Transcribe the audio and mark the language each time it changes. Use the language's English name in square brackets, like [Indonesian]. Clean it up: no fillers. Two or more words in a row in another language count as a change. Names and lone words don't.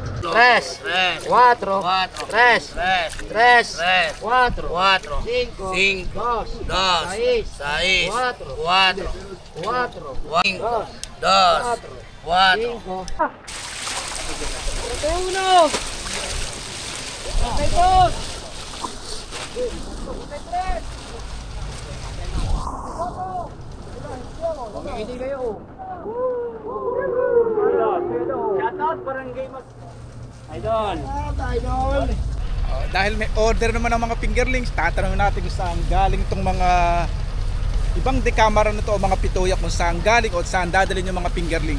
[Spanish] tres, cuatro, tres, tres, cuatro, cinco, dos, seis, cuatro, cinco, dos, cuatro. Uno. Dos. [Filipino] Hindi kayo. Shoutout Barangay Mas Idol. Idol. Dahil may order naman ng mga fingerlings, tatanungin natin kung saan galing itong mga ibang dekamara na to o mga pituyak, kung saan galing o saan dadalhin yung mga fingerlings.